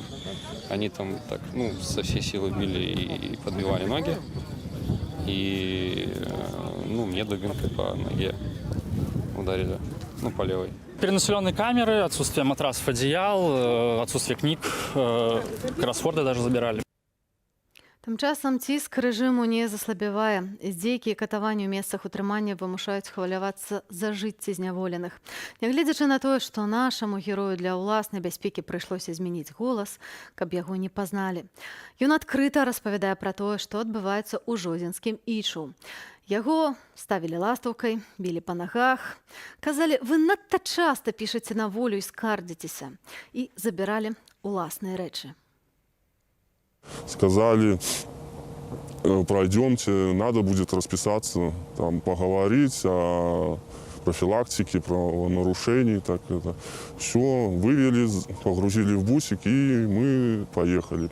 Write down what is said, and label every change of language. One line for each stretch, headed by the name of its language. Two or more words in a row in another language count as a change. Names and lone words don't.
Russian: Они там так, со всей силы били и подбивали ноги. И, мне дубинкой по ноге ударили, по левой. Перенаселенные камеры, отсутствие матрасов, одеял, отсутствие книг, кроссворды даже забирали.
Belarusian: Тым часам ціск рэжыму не заслабявае. Здзейкі і катаванні ў месцах утрымання вымушаюць хвалявацца за жыцці зняволеных. Нягледзячы на тое, што нашаму герою для ўласнай бяспекі прыйшлося змяніць голас, каб яго не пазналі. Ён адкрыта распавядае пра тое, што адбываецца ў жодзінскім ічу. Яго ставілі ластаўкай, білі па нагах, казалі, вы надта часта пішаце на волю і скардзіцеся, і забіралі уласныя рэчы.
Russian: Сказали, пройдемте, надо будет расписаться, там, поговорить о профилактике, про нарушений. Так это. Все, вывели, погрузили в бусик, и мы поехали.